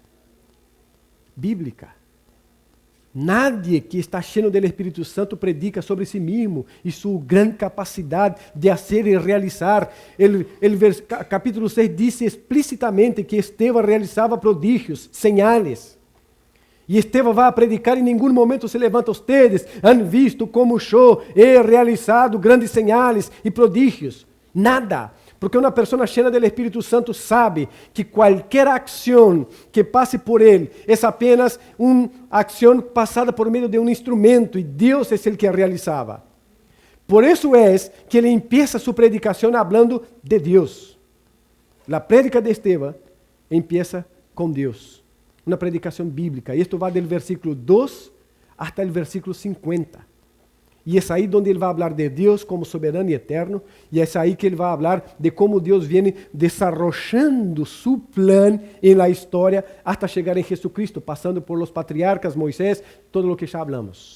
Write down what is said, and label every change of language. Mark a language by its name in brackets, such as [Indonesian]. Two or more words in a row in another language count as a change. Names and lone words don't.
[Spanish] Bíblica. Nadie que está lleno del Espíritu Santo predica sobre sí mismo y su gran capacidad de hacer y realizar. Capítulo 6 dice explícitamente que Esteban realizaba prodigios, señales. [Portuguese] E Estevão vai predicar, em nenhum momento se levanta. [Spanish] Ustedes han visto como yo he realizado grandes señales e prodígios. Nada. [Portuguese] Porque uma pessoa cheia do Espírito Santo sabe que qualquer ação que passe por ele é apenas uma ação passada por meio de um instrumento e Deus é o que a realizava. Por isso é que ele empieza sua predicação falando de Deus. A prédica de Estevão empieza com Deus. [Spanish] Una predicación bíblica. Y esto va del versículo 2 hasta el versículo 50. Y es ahí donde él va a hablar de Dios como soberano y eterno. Y es ahí que él va a hablar de cómo Dios viene desarrollando su plan en la historia hasta llegar en Jesucristo, pasando por los patriarcas, Moisés, todo lo que ya hablamos.